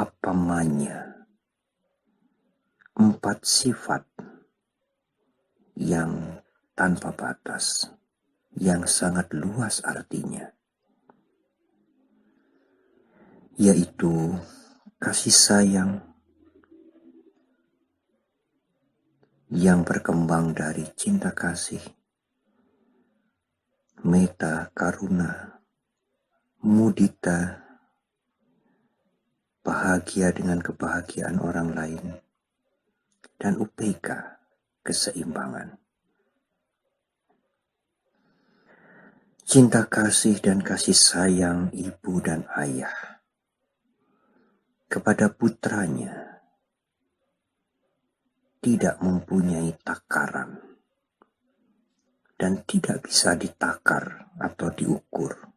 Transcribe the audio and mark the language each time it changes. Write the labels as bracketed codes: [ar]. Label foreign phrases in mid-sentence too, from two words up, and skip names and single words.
[id] utamanya 4 sifat yang tanpa batas, yang sangat luas artinya, yaitu kasih sayang yang berkembang dari cinta kasih, [pi] metta, karuna, mudita, [id] bahagia dengan kebahagiaan orang lain, dan upeka, keseimbangan. Cinta kasih dan kasih sayang ibu dan ayah kepada putranya tidak mempunyai takaran dan tidak bisa ditakar atau diukur.